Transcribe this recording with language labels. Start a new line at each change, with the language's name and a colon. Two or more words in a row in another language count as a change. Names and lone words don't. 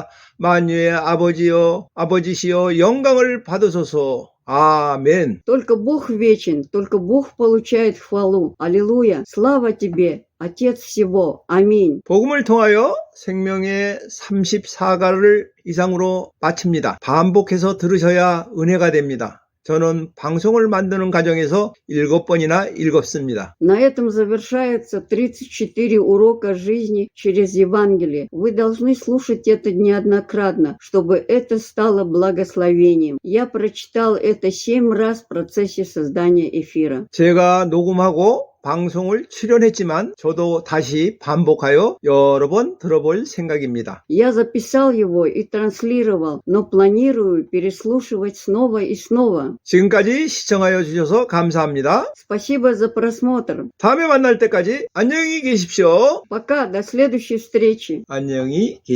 Korean: 만유의 아버지여, 아버지시여 영광을 받으소서. 아멘.
Russian: Только Бог вечен, только Бог получает хвалу. Аллилуйя. Слава Тебе, Отец всего. Аминь.
Korean: 복음을 통하여 생명의 34가를 이상으로 마칩니다. 반복해서 들으셔야 은혜가 됩니다. 저는 방송을 만드는 과정에서 7번이나 읽었습니다.
Russian: На этом завершается 34 урока жизни через Евангелие. Вы должны слушать это неоднократно, чтобы это стало благословением. Я прочитал это 7 раз в процессе создания эфира.
Korean: 제가 녹음하고 방송을 출연했지만 저도 다시 반복하여 여러 번 들어볼 생각입니다.
Russian: Я записал его и транслировал, но планирую переслушивать снова и снова.
Korean: 지금까지 시청하여 주셔서 감사합니다.
Russian: Спасибо за просмотр.
Korean: 다음에 만날 때까지 안녕히 계십시오.
Russian: Пока, до следующей встречи.
Korean: 안녕히 계십시오.